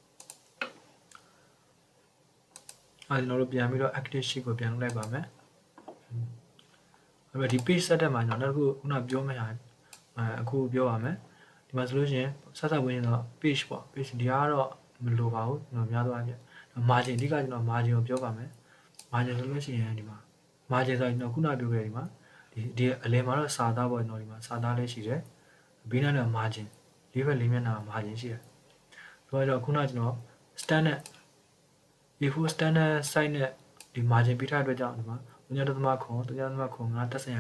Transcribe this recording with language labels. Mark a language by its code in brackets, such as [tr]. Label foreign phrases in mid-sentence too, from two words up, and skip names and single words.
[my] ကျွန်တော်တို့ပြန်ပြီးတော့ [en] active sheet [my] ကိုပြန်လုပ်လိုက်ပါမယ်အဲ့တော့ဒီ [en] page set [my] တက်မှာကျွန်တော်နောက်တစ်ခုခုနပြောမယ့်ဟာအခုပြောပါမယ်ဒီမှာဆိုလို့ရှိရင်ဆက်ဆက်ဝင်ရင်တော့ page ပေါ့ page ဒီကတော့မလိုပါဘူးကျွန်တော်များသွားပြီ margin အဓိကကျွန်တော် margin ကိုပြောပါမယ် margin ဆိုလို့ရှိရင်ဒီမှာ margin ဆိုရင်ကျွန်တော်ခုနပြောခဲ့ဒီမှာဒီအလယ်မှာတော့စာသားပေါ့ကျွန်တော်ဒီမှာစာသားလေးရှိတယ်ဘေးနား က margin လေးဘက်လေးမျက်နှာ margin ရှိတယ်ဆိုတော့ခုနကျွန်တော် [en] standard A4 standard size [my] နဲ့ဒီ margin ပေးထားတဲ့အတွက်ကြောင့်ဒီမှာ3.9 တက်ဆိုင်ရာခ